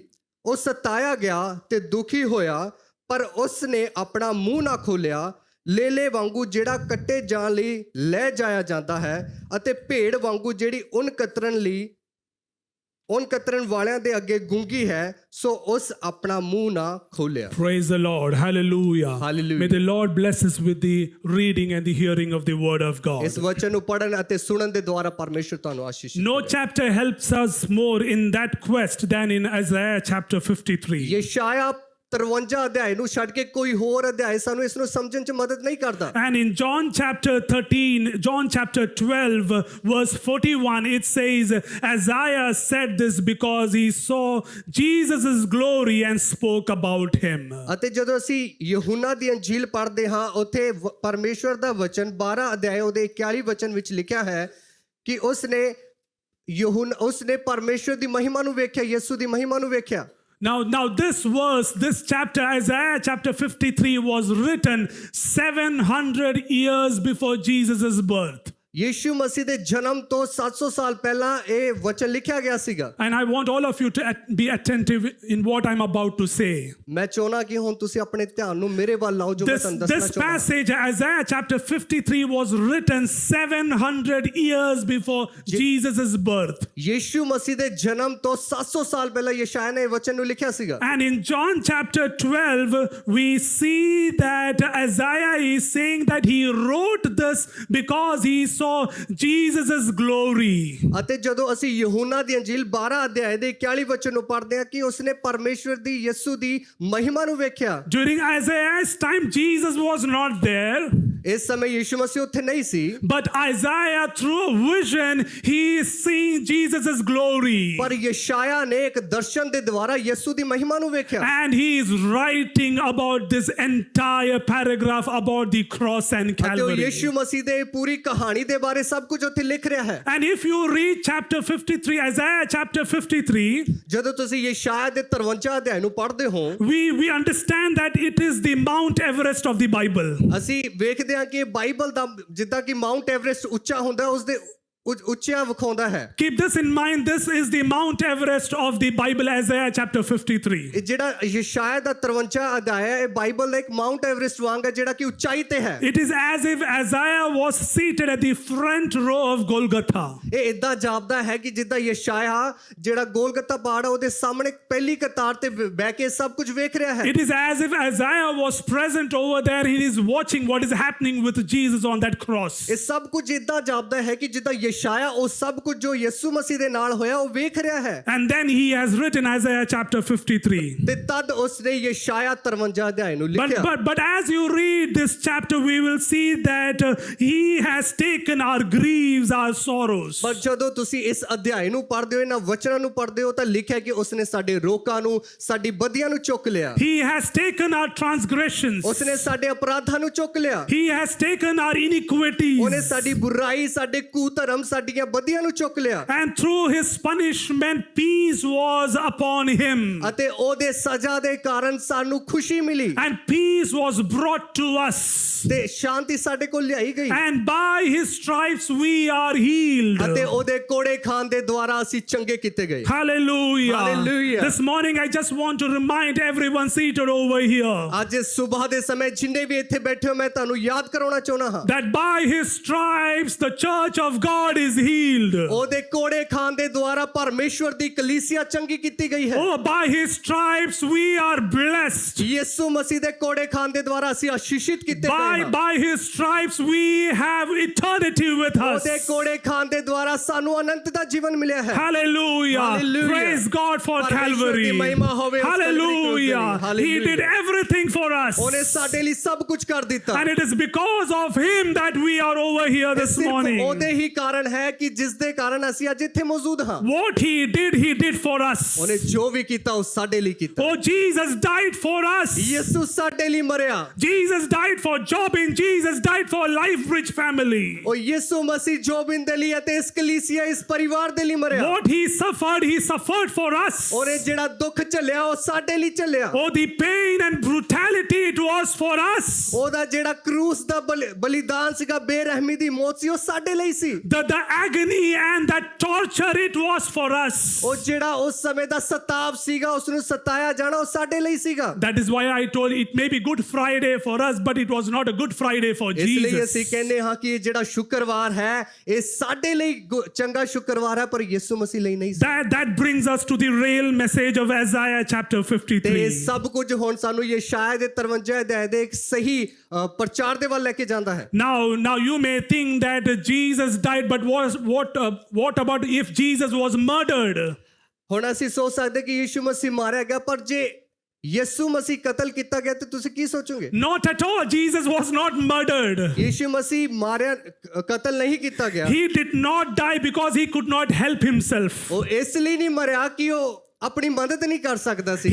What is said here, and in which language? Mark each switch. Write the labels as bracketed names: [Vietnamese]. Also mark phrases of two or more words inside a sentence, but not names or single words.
[Punjabi] ਉਹ ਸਤਾਇਆ ਗਿਆ ਤੇ ਦੁਖੀ ਹੋਇਆ, ਪਰ ਉਸ ਨੇ ਆਪਣਾ ਮੂੰਹ ਨਾ ਖੋਲਿਆ। ਲੇਲੇ ਵਾਂਗੂ ਜਿਹੜਾ ਕੱਟੇ ਜਾਣ ਲਈ ਲੈ ਜਾਇਆ ਜਾਂਦਾ ਹੈ, ਅਤੇ ਭੇਡ ਵਾਂਗੂ ਜਿਹੜੀ ਉੱਨ ਕਤਰਨ ਵਾਲਿਆਂ ਦੇ ਅੱਗੇ ਗੂੰਗੀ ਹੈ, ਸੋ ਉਸ ਆਪਣਾ ਮੂੰਹ ਨਾ ਖੋਲਿਆ। [English] Praise the Lord. Hallelujah. Hallelujah. May the Lord bless us with the reading and the hearing of the word of God. [Punjabi] ਇਸ ਵਚਨ ਨੂੰ ਪੜ੍ਹਨ ਅਤੇ ਸੁਣਨ ਦੇ ਦੁਆਰਾ ਪਰਮੇਸ਼ਰ ਤੁਹਾਨੂੰ ਆਸ਼ੀਸ਼ [English] No chapter helps us more in that quest than in Isaiah chapter 53. [Punjabi] ਯਸ਼ਾਇਆ 53 ਅਧਿਆਇ ਨੂੰ ਛੱਡ ਕੇ ਕੋਈ ਹੋਰ ਅਧਿਆਇ ਸਾਨੂੰ ਇਸ ਨੂੰ ਸਮਝਣ 'ਚ ਮਦਦ ਨਹੀਂ ਕਰਦਾ। [English] And in John chapter 12 verse 41, it says, Isaiah said this because he saw Jesus' glory and spoke about him. [Punjabi] ਅਤੇ ਜਦੋਂ ਅਸੀਂ ਯਹੂਨਾ ਦੀ ਅੰਜੀਲ ਪੜ੍ਹਦੇ ਹਾਂ, ਉੱਥੇ ਪਰਮੇਸ਼ਵਰ ਦਾ ਵਚਨ 12 ਅਧਿਆਇ ਉਹਦੇ 41 ਵਚਨ ਵਿੱਚ ਲਿਖਿਆ ਹੈ ਕਿ ਉਸਨੇ ਪਰਮੇਸ਼ਵਰ ਦੀ ਮਹਿਮਾ ਨੂੰ ਵੇਖਿਆ, ਯਿਸੂ ਦੀ ਮਹਿਮਾ ਨੂੰ ਵੇਖਿਆ। [English] Now this chapter, Isaiah chapter 53, was written 700 years before Jesus' birth. [Punjabi] ਯੀਸ਼ੂ ਮਸੀਹ ਦੇ ਜਨਮ ਤੋਂ 700 ਸਾਲ ਪਹਿਲਾਂ ਇਹ ਵਚਨ ਲਿਖਿਆ ਗਿਆ ਸੀਗਾ। [English] And I want all of you to be attentive in what I'm about to say. [Punjabi] ਮੈਂ ਚਾਹੁੰਦਾ ਕਿ ਹੁਣ ਤੁਸੀਂ ਆਪਣੇ ਧਿਆਨ ਨੂੰ ਮੇਰੇ ਵੱਲ ਲਾਓ ਜੋ ਮੈਂ ਤੁਹਾਨੂੰ ਦੱਸਣਾ [English] This [Punjabi] ਚਾਹੁੰਦਾ। [English] passage, Isaiah chapter 53, was written 700 years before Jesus' birth. [Punjabi] ਯੀਸ਼ੂ ਮਸੀਹ ਦੇ ਜਨਮ ਤੋਂ 700 ਸਾਲ ਪਹਿਲਾਂ ਯਸ਼ਾਇਆ ਨੇ ਇਹ ਵਚਨ ਨੂੰ ਲਿਖਿਆ ਸੀਗਾ। [English] And in John chapter 12, we see that Isaiah is saying that he wrote this because he saw Jesus' glory. [Punjabi] ਅਤੇ ਜਦੋਂ ਅਸੀਂ ਯਹੂਨਾ ਦੀ ਅੰਜੀਲ 12 ਅਧਿਆਇ ਦੇ 41 ਵਚਨ ਨੂੰ ਪੜ੍ਹਦੇ ਹਾਂ ਕਿ ਉਸਨੇ ਪਰਮੇਸ਼ਵਰ ਦੀ ਯਿਸੂ ਦੀ ਮਹਿਮਾ ਨੂੰ ਵੇਖਿਆ। [English] During Isaiah's time, Jesus was not there. [Punjabi] ਇਸ ਸਮੇਂ ਯੀਸ਼ੂ ਮਸੀਹ ਉੱਥੇ ਨਹੀਂ ਸੀ। [English] But Isaiah, through a vision, he is seeing Jesus' glory. [Punjabi] ਪਰ ਯਸ਼ਾਇਆ ਨੇ ਇੱਕ ਦਰਸ਼ਨ ਦੇ ਦੁਆਰਾ ਯਿਸੂ ਦੀ ਮਹਿਮਾ ਨੂੰ ਵੇਖਿਆ। [English] And he is writing about this entire paragraph about the cross and [Punjabi] ਅਤੇ ਉਹ [English] Calvary. [Punjabi] ਯੀਸ਼ੂ ਮਸੀਹ ਦੇ ਪੂਰੀ ਕਹਾਣੀ ਦੇ ਬਾਰੇ ਸਭ ਕੁਝ ਉੱਥੇ ਲਿਖ ਰਿਹਾ ਹੈ। [English] And if you read chapter 53, Isaiah chapter 53, [Punjabi] ਜਦੋਂ ਤੁਸੀਂ ਯਸ਼ਾਇਆ ਦੇ 53 ਅਧਿਆਇ ਨੂੰ ਪੜ੍ਹਦੇ ਹੋ, [English] we understand that it is the Mount Everest of the Bible. [Punjabi] ਅਸੀਂ ਵੇਖਦੇ ਹਾਂ ਕਿ ਬਾਈਬਲ ਦਾ ਜਿੱਦਾਂ ਕਿ ਮਾਊਂਟ ਐਵਰੈਸਟ ਉੱਚਾ ਹੁੰਦਾ ਹੈ ਉਸਦੇ ਉੱਚਿਆ ਵਿਖਾਉਂਦਾ ਹੈ। [English] Keep this in mind. This is the Mount Everest of the Bible, Isaiah chapter 53. [Punjabi] ਇਹ ਜਿਹੜਾ ਯਸ਼ਾਇਆ ਦਾ 53 ਅਧਿਆਇ ਹੈ ਇਹ ਬਾਈਬਲ ਦਾ ਇੱਕ ਮਾਊਂਟ ਐਵਰੈਸਟ ਵਾਂਗ ਹੈ ਜਿਹੜਾ ਕਿ ਉਚਾਈ ਤੇ ਹੈ। [English] It is as if Isaiah was seated at the front row of Golgotha. [Punjabi] ਇਹ ਇਦਾਂ ਜਾਪਦਾ ਹੈ ਕਿ ਜਿੱਦਾਂ ਯਸ਼ਾਇਆ ਜਿਹੜਾ ਗੋਲਗਤਾ ਪਹਾੜ ਹੈ ਉਹਦੇ ਸਾਹਮਣੇ ਪਹਿਲੀ ਕਤਾਰ ਤੇ ਬਹਿ ਕੇ ਸਭ ਕੁਝ ਵੇਖ ਰਿਹਾ ਹੈ। [English] It is as if Isaiah was present over there. He is watching what is happening with Jesus on that cross. [Punjabi] ਇਹ ਸਭ ਕੁਝ ਇਦਾਂ ਜਾਪਦਾ ਹੈ ਕਿ ਜਿੱਦਾਂ ਯਸ਼ਾਇਆ ਉਹ ਸਭ ਕੁਝ ਜੋ ਯਿਸੂ ਮਸੀਹ ਦੇ ਨਾਲ ਹੋਇਆ ਉਹ ਵੇਖ ਰਿਹਾ ਹੈ। [English] And then he has written Isaiah chapter 53. [Punjabi] ਤੇ ਤਦ ਉਸਨੇ ਯਸ਼ਾਇਆ 53 ਅਧਿਆਇ ਨੂੰ ਲਿਖਿਆ। [English] But as you read this chapter, we will see that he has taken our griefs, our sorrows. [Punjabi] ਪਰ ਜਦੋਂ ਤੁਸੀਂ ਇਸ ਅਧਿਆਇ ਨੂੰ ਪੜ੍ਹਦੇ ਹੋ ਇਹਨਾਂ ਵਚਨਾਂ ਨੂੰ ਪੜ੍ਹਦੇ ਹੋ ਤਾਂ ਲਿਖਿਆ ਕਿ ਉਸਨੇ ਸਾਡੇ ਰੋਕਾਂ ਨੂੰ ਸਾਡੀ ਬਦੀਆਂ ਨੂੰ ਚੁੱਕ ਲਿਆ। [English] He has taken our transgressions. [Punjabi] ਉਸਨੇ ਸਾਡੇ ਅਪਰਾਧਾਂ ਨੂੰ ਚੁੱਕ ਲਿਆ। [English] He has taken our iniquities. [Punjabi] ਉਹਨੇ ਸਾਡੀ ਬੁਰਾਈ ਸਾਡੇ ਕੁਧਰਮ ਸਾਡੀਆਂ ਬਦੀਆਂ ਨੂੰ ਚੁੱਕ ਲਿਆ। [English] And through his punishment, peace was upon him. [Punjabi] ਅਤੇ ਉਹਦੇ ਸਜ਼ਾ ਦੇ ਕਾਰਨ ਸਾਨੂੰ ਖੁਸ਼ੀ ਮਿਲੀ। [English] And peace was brought to us. [Punjabi] ਤੇ ਸ਼ਾਂਤੀ ਸਾਡੇ ਕੋਲ ਲਿਆਈ ਗਈ। [English] And by his stripes we are healed. [Punjabi] ਅਤੇ ਉਹਦੇ ਕੋੜੇ ਖਾਨ ਦੇ ਦੁਆਰਾ ਅਸੀਂ ਚੰਗੇ ਕੀਤੇ ਗਏ। [English] Hallelujah. Hallelujah. This morning I just want to remind everyone seated over here [Punjabi] ਅੱਜ ਸਵੇਰ ਦੇ ਸਮੇਂ ਜਿੰਨੇ ਵੀ ਇੱਥੇ ਬੈਠੇ ਹੋ ਮੈਂ ਤੁਹਾਨੂੰ ਯਾਦ ਕਰਾਉਣਾ ਚਾਹੁੰਦਾ ਹਾਂ [English] that by his stripes the church of God is healed. [Punjabi] ਉਹਦੇ ਕੋੜੇ ਖਾਨ ਦੇ ਦੁਆਰਾ ਪਰਮੇਸ਼ਵਰ ਦੀ ਕਲੀਸਿਆ ਚੰਗੀ ਕੀਤੀ ਗਈ ਹੈ। [English] Oh, by his stripes we are blessed. [Punjabi] ਯਿਸੂ ਮਸੀਹ ਦੇ ਕੋੜੇ ਖਾਨ ਦੇ ਦੁਆਰਾ ਅਸੀਂ ਆਸ਼ੀਸ਼ਿਤ ਕੀਤੇ ਗਏ ਹਾਂ। [English] By his stripes we have eternity with us. [Punjabi] ਉਹਦੇ ਕੋੜੇ ਖਾਨ ਦੇ ਦੁਆਰਾ ਸਾਨੂੰ ਅਨੰਤ ਦਾ ਜੀਵਨ ਮਿਲਿਆ ਹੈ। [English] Hallelujah. Hallelujah. Praise God for [Punjabi] ਪਰਮੇਸ਼ਵਰ ਦੀ [English] Calvary. [Punjabi] ਮਹਿਮਾ ਹੋਵੇ ਉਸ [English] Hallelujah. Hallelujah. He did everything for us. [Punjabi] ਉਹਨੇ ਸਾਡੇ ਲਈ ਸਭ ਕੁਝ ਕਰ ਦਿੱਤਾ। [English] And it is because of him that we are over here this [Punjabi] ਸਿਰਫ [English] morning. [Punjabi] ਉਹਦੇ ਹੀ ਕਾਰਨ ਹੈ ਕਿ ਜਿਸ ਦੇ ਕਾਰਨ ਅਸੀਂ ਅੱਜ ਇੱਥੇ ਮੌਜੂਦ ਹਾਂ। [English] What he did for us. [Punjabi] ਉਹਨੇ ਜੋ ਵੀ ਕੀਤਾ ਉਹ ਸਾਡੇ ਲਈ ਕੀਤਾ। [English] Oh, Jesus died for us. [Punjabi] ਯਿਸੂ ਸਾਡੇ ਲਈ ਮਰਿਆ। [English] Jesus died for Jobin. Jesus died for Life Bridge family. [Punjabi] ਉਹ ਯਿਸੂ ਮਸੀਹ ਜੋਬਿਨ ਦੇ ਲਈ ਅਤੇ ਇਸ ਕਲੀਸਿਆ ਇਸ ਪਰਿਵਾਰ ਦੇ ਲਈ ਮਰਿਆ। [English] What he suffered for us. [Punjabi] ਉਹਨੇ ਜਿਹੜਾ ਦੁੱਖ ਝੱਲਿਆ ਉਹ ਸਾਡੇ ਲਈ ਝੱਲਿਆ। [English] Oh, the pain and brutality it was for us. [Punjabi] ਉਹਦਾ ਜਿਹੜਾ ਕਰੂਸ ਦਾ ਬਲੀਦਾਨ ਸੀਗਾ ਬੇਰਹਿਮੀ ਦੀ ਮੌਤ ਸੀ ਉਹ ਸਾਡੇ ਲਈ ਸੀ। [English] The agony and that torture it was for us. [Punjabi] ਉਹ ਜਿਹੜਾ ਉਸ ਸਮੇਂ ਦਾ ਸਤਾਵ ਸੀਗਾ ਉਸ ਨੂੰ ਸਤਾਇਆ ਜਾਣਾ ਉਹ ਸਾਡੇ ਲਈ ਸੀਗਾ। [English] That is why I told it may be Good Friday for us, but it was not a Good Friday for [Punjabi] ਇਸ ਲਈ [English] Jesus. [Punjabi] ਅਸੀਂ ਕਹਿੰਦੇ ਹਾਂ ਕਿ ਇਹ ਜਿਹੜਾ ਸ਼ੁੱਕਰਵਾਰ ਹੈ ਇਹ ਸਾਡੇ ਲਈ ਚੰਗਾ ਸ਼ੁੱਕਰਵਾਰ ਹੈ ਪਰ ਯਿਸੂ ਮਸੀਹ ਲਈ ਨਹੀਂ ਸੀ। [English] That brings us to the real message of Isaiah chapter [Punjabi] ਤੇ [English] 53. [Punjabi] ਇਹ ਸਭ ਕੁਝ ਹੁਣ ਸਾਨੂੰ ਯਸ਼ਾਇਆ ਦੇ 53 ਅਧਿਆਇ ਦੇ ਇੱਕ ਸਹੀ ਪ੍ਰਚਾਰ ਦੇ ਵੱਲ ਲੈ ਕੇ ਜਾਂਦਾ ਹੈ। [English] Now you may think that Jesus died, but what about if Jesus was murdered? [Punjabi] ਹੁਣ ਅਸੀਂ ਸੋਚ ਸਕਦੇ ਕਿ ਯਿਸੂ ਮਸੀਹ ਮਾਰਿਆ ਗਿਆ ਪਰ ਜੇ ਯਿਸੂ ਮਸੀਹ ਕਤਲ ਕੀਤਾ ਗਿਆ ਤੇ ਤੁਸੀਂ ਕੀ ਸੋਚੋਗੇ? [English] Not at all. Jesus was not murdered. [Punjabi] ਯਿਸੂ ਮਸੀਹ ਮਾਰਿਆ ਕਤਲ ਨਹੀਂ ਕੀਤਾ ਗਿਆ। [English] He did not die because he could not help himself. [Punjabi] ਉਹ ਇਸ ਲਈ ਨਹੀਂ ਮਰਿਆ ਕਿ ਉਹ ਆਪਣੀ ਮਦਦ ਨਹੀਂ ਕਰ ਸਕਦਾ ਸੀ।